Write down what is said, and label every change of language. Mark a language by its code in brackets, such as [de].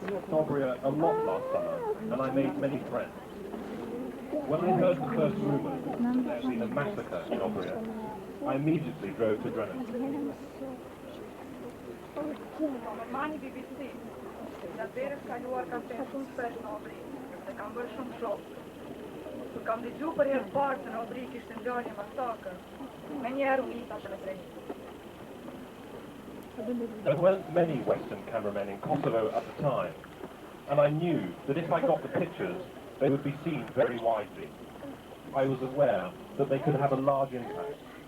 [en] Dobria a lot last summer, and I made many friends. When I heard the first rumours that there had been a massacre in Dobria, I immediately drove to Drennan. [sq] Mani BBC, në verës kaluar kam qenë shumë shpesh në Obri dhe kam bërë shumë shok. Kur kam dëgju për herë parë se në Obri kishte ngjarje masakër, menjëherë u nisa të drejtë. [en] There weren't many Western cameramen in Kosovo at the time, and I knew that if I got the pictures, they would be seen very widely. I was aware that they could have a large impact.